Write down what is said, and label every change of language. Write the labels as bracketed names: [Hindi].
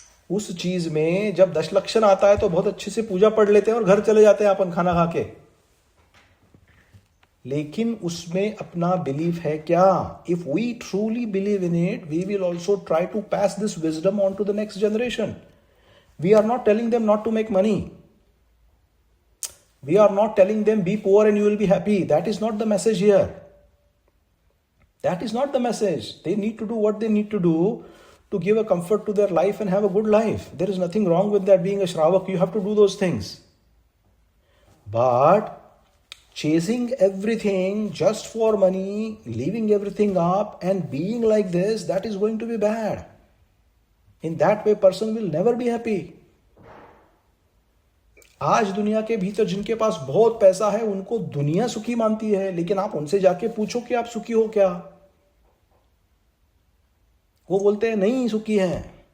[Hindi] उस चीज में जब 10 लक्षण आता है तो बहुत अच्छे से पूजा पढ़ लेते हैं और घर चले जाते हैं अपन खाना खा के। लेकिन उसमें अपना बिलीफ है क्या? [English] If we truly believe in it, we will also try to pass this wisdom on to the next generation. We are not telling them not to make money. We are not telling them be poor and you will be happy. That is not the message here. That is not the message. They need to do what they need to do to give a comfort to their life and have a good life. There is nothing wrong with that. Being a Shravak, you have to do those things. But chasing everything just for money, leaving everything up and being like this, that is going to be bad. In that way, person will never be happy. [Hindi] आज दुनिया के भीतर जिनके पास बहुत पैसा है उनको दुनिया सुखी मानती है, लेकिन आप उनसे जाके पूछो कि आप सुखी हो क्या, वो बोलते हैं नहीं सुखी हैं.